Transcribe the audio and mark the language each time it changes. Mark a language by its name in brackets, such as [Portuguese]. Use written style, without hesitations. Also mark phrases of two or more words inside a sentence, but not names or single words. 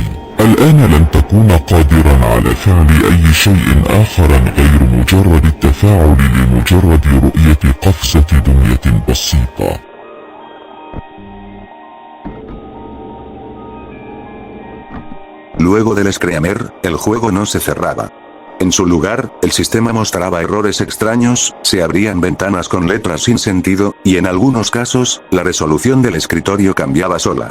[Arabic] الآن لن تكون قادرا على فعل أي شيء آخر غير مجرد التفاعل لمجرد رؤية قفزة دمية بسيطة. [Spanish] Luego del screamer, el juego no se cerraba. En su lugar, el sistema mostraba errores extraños, se abrían ventanas con letras sin sentido, y en algunos casos, la resolución del escritorio cambiaba sola.